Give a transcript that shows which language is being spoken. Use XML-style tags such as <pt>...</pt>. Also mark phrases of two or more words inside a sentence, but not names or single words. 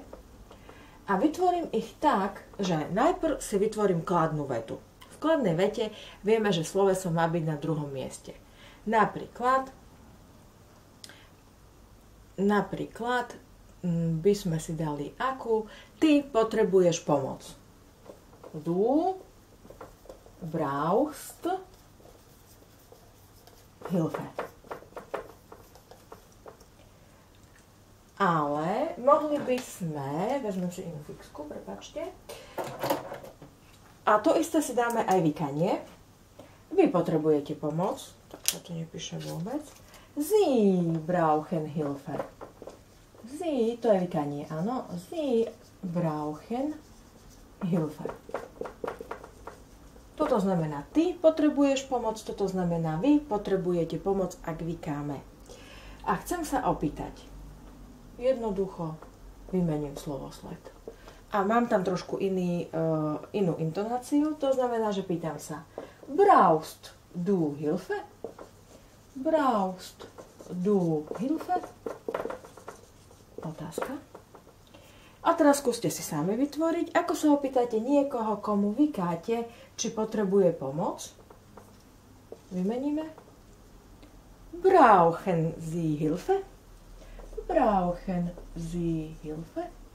<sk>A vytvorím ich tak, že najprv si vytvorím kladnú vetu. V kladnej vete vieme, že sloveso má byť na druhom mieste. Napríklad by sme si dali akú. Ty potrebuješ pomoc.</sk> <de>Du brauchst Hilfe.</de> <sk>Ale mohli by sme, vezmem si inú fixku, prepáčte. A to isté si dáme aj vykanie. Vy potrebujete pomoc, tak sa to nepíše vôbec.</sk> <de>Sie brauchen Hilfe. Sie,</de> <sk>to je vykanie, áno.</sk> <de>Sie brauchen Hilfe.</de> <sk>Toto znamená, ty potrebuješ pomoc, toto znamená, vy potrebujete pomoc, ak vykáme. A chcem sa opýtať. Jednoducho vymením slovosled. A mám tam trošku inú intonáciu, to znamená, že pýtam sa.</sk> <de>Brauchst du Hilfe? Brauchst du Hilfe?</de> <sk>Otázka. A teraz skúste si sami vytvoriť, ako sa opýtate niekoho, komu vykáte, či potrebuje pomoc. Vymeníme.</sk> <de>Brauchen Sie Hilfe? Brauchen Sie Hilfe?</de>